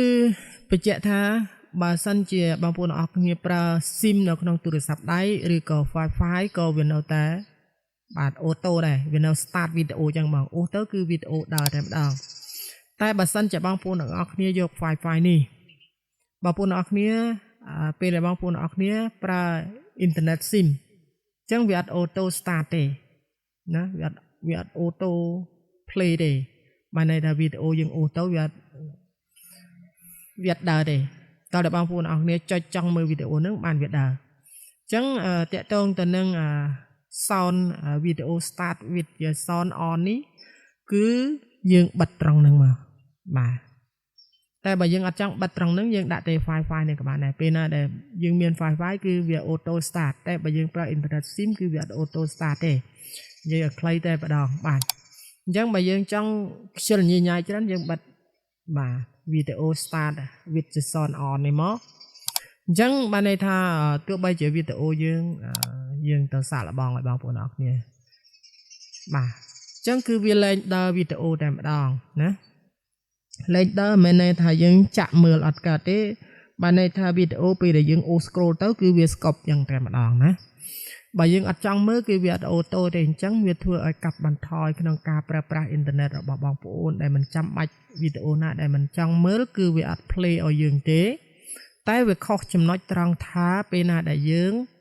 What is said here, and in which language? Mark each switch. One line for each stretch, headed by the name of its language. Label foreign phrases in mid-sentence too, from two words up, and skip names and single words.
Khmer: បញ្ជាក់ថាបើសិនជាបងប្អូនអរគ្នាប្រើ sim នៅក្នុងទូរស័ព្ទដៃឬក៏ file ក៏វានៅតែបាទអូតូដែរវានៅ start វីដេអូចឹងបងអូទៅគឺវីដេអូដើរតែម្ដងតែបើសិនជាបងប្អូនទាំងអស់គ្នាយក file នេះបងប្អូនទាំងអស់គ្នាពេលដែលបងប្អូនទាំងអស់គ្នាប្រើ
English: internet sim
Khmer: ចឹងវាអត់
English: auto start
Khmer: ទេណាវាអត់អូតូ play ទេបានន័យថាវីដេអូយើងអូទៅវាអត់ ដើរទេតើបងប្អូនអរគ្នាចុចចង់មើលវីដេអូហ្នឹងបានវាដើរអញ្ចឹងតកតងទៅនឹង
English: sound video start with your sound on
Khmer: នេះគឺយើងបិទត្រង់ហ្នឹងមកបាទតែបើយើងអត់ចង់បិទត្រង់ហ្នឹងយើងដាក់តែ file នេះក៏បានដែរពេលណាដែលយើងមាន file គឺវា
English: auto start
Khmer: តែបើយើងប្រើ
English: internet sim
Khmer: គឺវាអត់
English: auto start
Khmer: ទេនិយាយឲ្យខ្លីតែម្ដងបាទអញ្ចឹងបើយើងចង់ខ្ជិលញញ៉ាយច្រើនយើងបិទបាទ
English: video start with the sound on
Khmer: នេះមកអញ្ចឹងបានន័យថាទោះបីជាវីដេអូយើងទៅសាកល្បងឲ្យបងប្អូនអរគ្នាបាទអញ្ចឹងគឺវាលែងដល់វីដេអូតែម្ដ ងណាលែងដល់មិនមែនថាយើងចាក់មើលអត់កើតទេបានន័យថាវីដេអូពេលដែលយើងអូ scroll ទៅគឺវា stop យ៉ាងតែម្ដងណាបើយើងអត់ចង់មើលគឺវាអត់អូតូទេអញ្ចឹងវាធ្វើឲ្យកាត់បន្ថយក្នុងការប្រើប្រាស់អ៊ីនធឺណិតរបស់បងប្អូនដែលមិនចាំបាច់វីដេអូណាដែលមិនចង់មើលគឺវាអត់ play ឲ្យយើងទេតែវាខុសចំណុចត្រង់ថាពេលណាដែលយើង